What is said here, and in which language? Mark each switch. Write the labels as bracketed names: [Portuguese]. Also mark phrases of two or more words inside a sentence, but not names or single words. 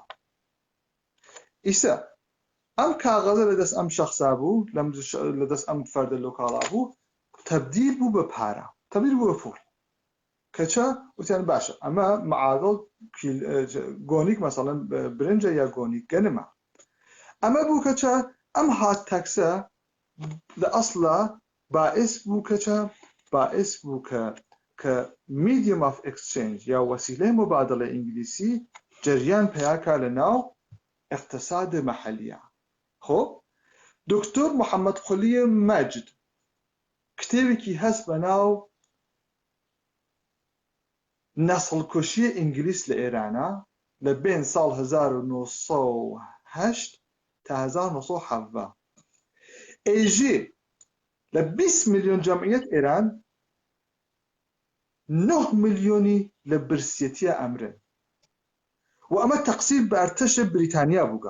[Southern Kurdish] ئیسا ئەم کاغەزە لەدەست ئەم شەخصا بوو لەدەست ئەم فەردە لۆکاڵا بوو تەبدیل بوو بە پارە، تەبدیل بوو بە پوڵ کەچە وتیان باشە ئەمە معادڵ گۆنیک مەسەڵەن برنجە یا گۆنیک گەنمە. ئەمە بوو کەچە ئەم هات تاکسە لە ئەسڵا باعث بوو کە [English] medium of exchange [Southern Kurdish] یا وەسیلەی مبادلە ئینگلیسی جەریان پیاکە لە ناو اقتصاد مەحەلیە. خۆ دکتۆر محەممەد قولی مەجد کتێوێکی هەست بە ناو نەسڵکوشی ئینگلیس لە ئێرانە لە بین ساڵ 1970 تا 1970 ئێژێ لە 20 ملیۆن جەمعیەت ئێران 9 ملیۆنی لە برسیەتیە ئەمرن و ئەمە تەقسیم بە ئەرتەشە بریتانیا بووگە.